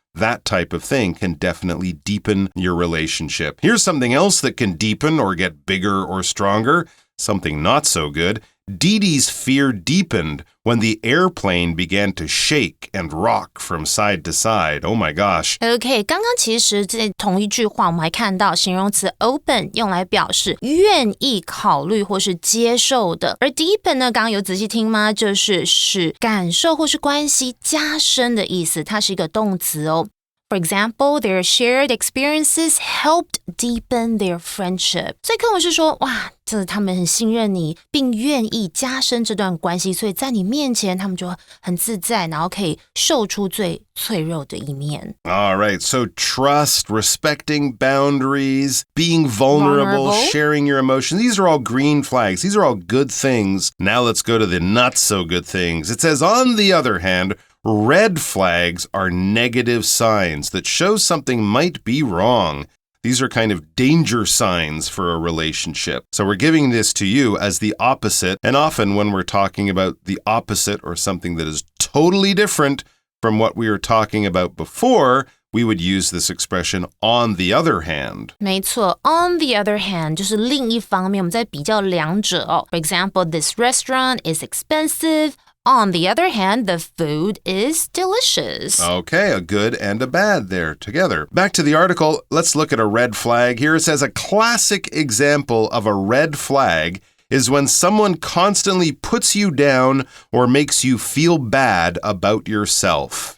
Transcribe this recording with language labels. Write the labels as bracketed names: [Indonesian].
[English] That type of thing can definitely deepen your relationship. Here's something else that can deepen or get bigger or stronger. Something not so good. Dee Dee's fear deepened when the airplane began to shake and rock from side to side. Oh my gosh. [Chinese] OK, 刚刚其实在同一句话我们还看到形容词 open 用来表示愿意考虑或是接受的，而 deepen 呢，刚刚有仔细听吗？就是使感受或是关系加深的意思，它是一个动词哦。 [English] For example, their shared experiences helped deepen their friendship. [Chinese] 所以课文是说，哇，这他们很信任你，并愿意加深这段关系，所以在你面前，他们就很自在，然后可以秀出最脆弱的一面。 [English] All right, so trust, respecting boundaries, being vulnerable, sharing your emotions. These are all green flags. These are all good things. Now let's go to the not so good things. It says, on the other hand, red flags are negative signs that show something might be wrong. These are kind of danger signs for a relationship. So we're giving this to you as the opposite. And often when we're talking about the opposite or something that is totally different from what we were talking about before, we would use this expression on the other hand. [Chinese] 没错 on the other hand 就是另一方面，我们在比较两者哦。 [English] For example, this restaurant is expensive.On the other hand, the food is delicious. Okay, a good and a bad there together. Back to the article, let's look at a red flag. Here it says a classic example of a red flag is when someone constantly puts you down or makes you feel bad about yourself.